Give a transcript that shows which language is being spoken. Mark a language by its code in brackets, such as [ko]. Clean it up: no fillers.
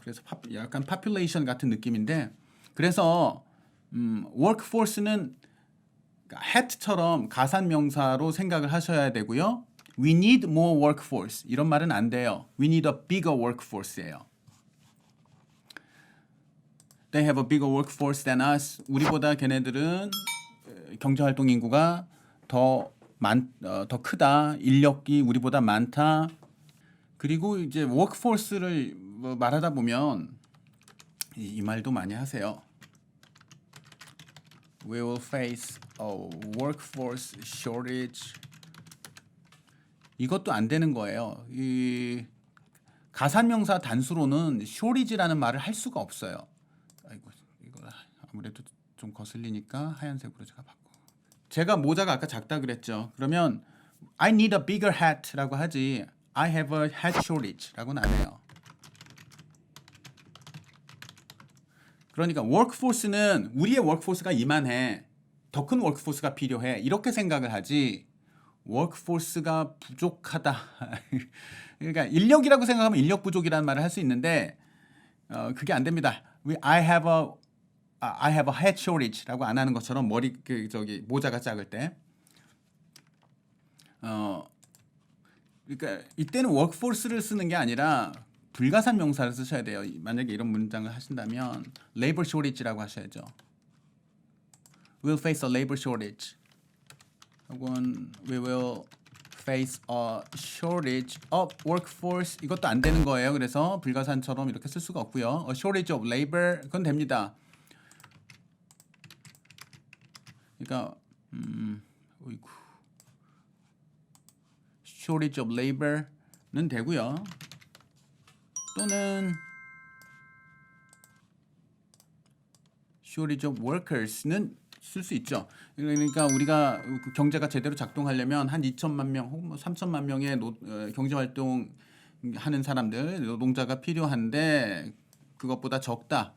[ko] 그래서 약간 population 같은 느낌인데 그래서 workforce는 hat처럼 가산 명사로 생각을 하셔야 되고요. [en] We need more workforce. [ko] 이런 말은 안 돼요. [en] We need a bigger workforce예요. They have a bigger workforce than us. [ko] 우리보다 걔네들은 경제활동 인구가 더 크다. 인력이 우리보다 많다. 그리고 이제 workforce를 말하다 보면 이 말도 많이 하세요. [en] We will face a workforce shortage. [ko] 이것도 안 되는 거예요. 이 가산명사 단수로는 shortage라는 말을 할 수가 없어요. 아이고, 이거 아무래도 좀 거슬리니까 하얀색으로 제가 바꿔. 제가 모자가 아까 작다 그랬죠. 그러면 [en] I need a bigger hat라고 하지 I have a hat shortage라고는 [ko] 안 해요. 그러니까 workforce는 우리의 workforce가 이만해. 더 큰 workforce가 필요해. 이렇게 생각을 하지 workforce가 부족하다. 그러니까 인력이라고 생각하면 인력 부족이라는 말을 할 수 있는데 그게 안 됩니다. [en] I have a hat shortage [ko] 라고 안 하는 것처럼 머리 모자가 작을 때 그러니까 이때는 workforce를 쓰는 게 아니라 불가산 명사를 쓰셔야 돼요. 만약에 이런 문장을 하신다면 labor shortage라고 하셔야죠. [en] We'll face a labor shortage. 혹은 we will face a shortage of workforce. [ko] 이것도 안 되는 거예요. 그래서 불가산처럼 이렇게 쓸 수가 없고요. [en] A shortage of labor [ko] 그건 됩니다. 그러니까 어이구. [en] shortage of labor는 [ko] 되고요. 또는 [en] shortage of workers [ko] 는 쓸 수 있죠. 그러니까 우리가 경제가 제대로 작동하려면 한 2천만 명 혹은 3천만 명의 경제 활동 하는 사람들, 노동자가 필요한데 그것보다 적다.